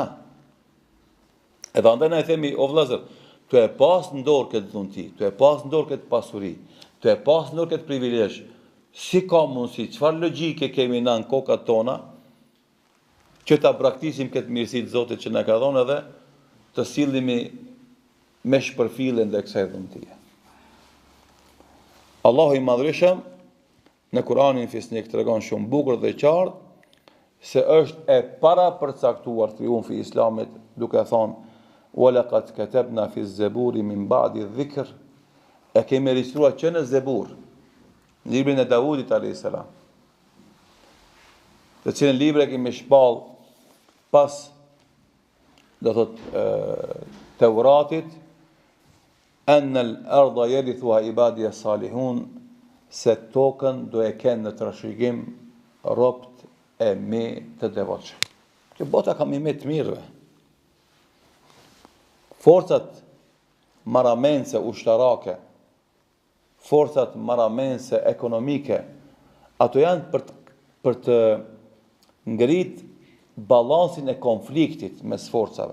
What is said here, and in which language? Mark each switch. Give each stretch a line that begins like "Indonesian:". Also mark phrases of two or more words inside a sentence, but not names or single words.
Albanian: Edhe andaj na i themi, o vëllazër, të e pas në dorë këtë dhunti, të e pas në dorë këtë pasuri, të e pas në dorë këtë privilegj, si ka mundësi, çfarë logjike kemi na në kokat tona, që ta praktisim këtë mirësi të Zotit që na ka dhënë edhe të sillemi me shpërfilljen dhe kësaj dhuntie. Allahu i madhërisëm në Kur'anin Fisnik tregon shumë bukur dhe qartë se është e para përcaktuar triumfi i islamit duke thonë
Arabic: وَلَقَدْ كَتَبْنَا فِي الزَّبُورِ مِنْ بَعْدِ الذِّكْرِ
Albanian: e kemi regjistruar që në Zebur, librin e Davudit a.s. të cilën libër e kemi shpall pas do thot Teuratit
Arabic: أَنَّ الْأَرْضَ يَرِثُهَا عِبَادِيَ الصَّالِحُونَ
Albanian: se tokën do e kenë në trashëgim robt e mi të devotshëm. Që bota ka me të mirëve. Forcat marramense ushtarake, forcat marramense ekonomike, ato janë për të ngrit balansin e konfliktit mes forcave.